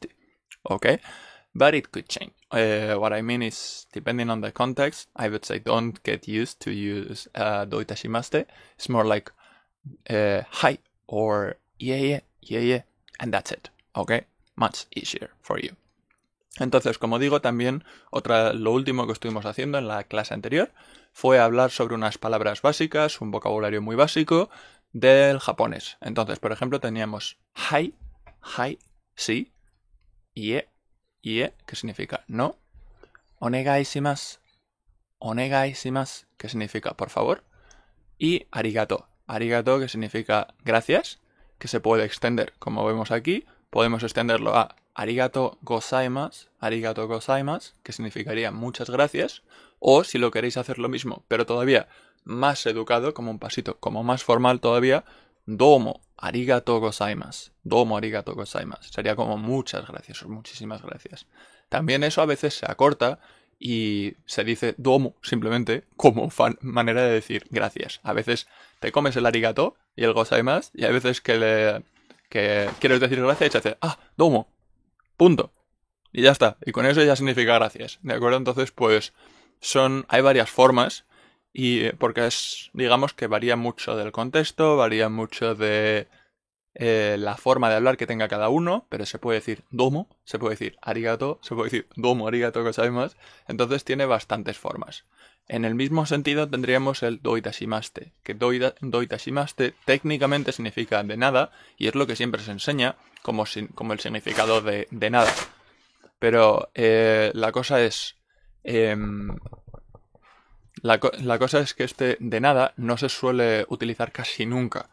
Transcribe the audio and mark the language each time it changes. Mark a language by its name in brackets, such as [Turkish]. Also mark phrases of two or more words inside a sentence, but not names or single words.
[English] Okay? But it could change. What I mean is, depending on the context, I would say don't get used to use doitashimaste. It's more like hi or yeah, and that's it. Okay? Much easier for you. [Spanish] Entonces, como digo, también lo último que estuvimos haciendo en la clase anterior fue hablar sobre unas palabras básicas, un vocabulario muy básico del japonés. Entonces, por ejemplo, teníamos hai, sí, ie, que significa no, [Japanese] お願いします, [Spanish] que significa por favor, y arigato, que significa gracias, que se puede extender, como vemos aquí, podemos extenderlo a [Japanese] ありがとうございます, [Spanish] que significaría muchas gracias, o si lo queréis hacer lo mismo, pero todavía más educado, como un pasito, como más formal todavía, [Japanese] どうもありがとうございます, [Spanish] sería como muchas gracias o muchísimas gracias. También eso a veces se acorta y se dice domo simplemente como manera de decir gracias. A veces te comes el arigato y el gozaimasu y hay veces que quieres decir gracias y se hace domo, punto. Y ya está. Y con eso ya significa gracias. ¿De acuerdo? Entonces, pues hay varias formas y porque digamos que varía mucho del contexto, varía mucho de la forma de hablar que tenga cada uno, pero se puede decir domo, se puede decir arigato, se puede decir [Japanese] どうもありがとうございます. [Spanish] Entonces tiene bastantes formas. En el mismo sentido tendríamos el doitashimaste, que doitashimaste técnicamente significa de nada y es lo que siempre se enseña como el significado de nada. Pero la cosa es la cosa es que este de nada no se suele utilizar casi nunca.